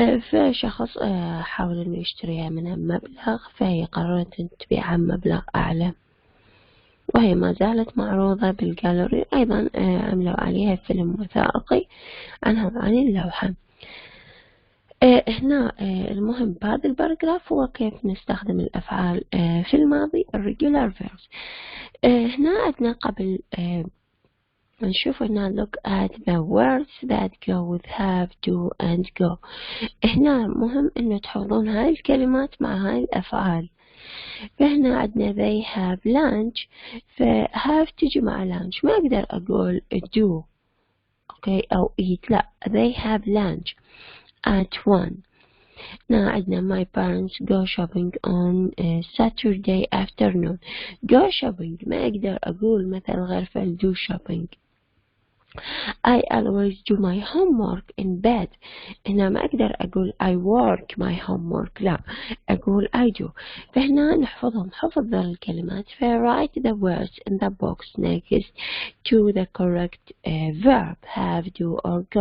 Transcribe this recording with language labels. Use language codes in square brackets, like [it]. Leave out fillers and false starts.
[ar] فشخص حاول إنه يشتريها منها مبلغ، فهي قررت أن تبيعها مبلغ أعلى، وهي ما زالت معروضة بالجاليري. أيضا عملوا عليها فيلم وثائقي عنها وعن اللوحة. هنا المهم بهذا الباراجراف هو كيف نستخدم الأفعال في الماضي Irregular verbs. هنا عندنا قبل نشوف هنا [en] look at the words that go with have, do and go. [ar] هنا مهم إنه تحفظون هاي الكلمات مع هاي الأفعال. فهنا عندنا [en] they have lunch، have [ar] تجي مع [en] lunch، [ar] ما أقدر أقول [en] do okay أو eat، لا they have lunch at 1. هنا عندنا my parents go shopping on Saturday afternoon. go shopping [ar] ما أقدر أقول مثل غير فعل [en] do shopping. I always do my homework in bed. [ar] هنا ما أقدر أقول [en] I work my homework، [ar] لا أقول [en] I do. [ar] فهنا نحفظهم حفظ الكلمات. [en] write the words in the box next to the correct verb have, do or go.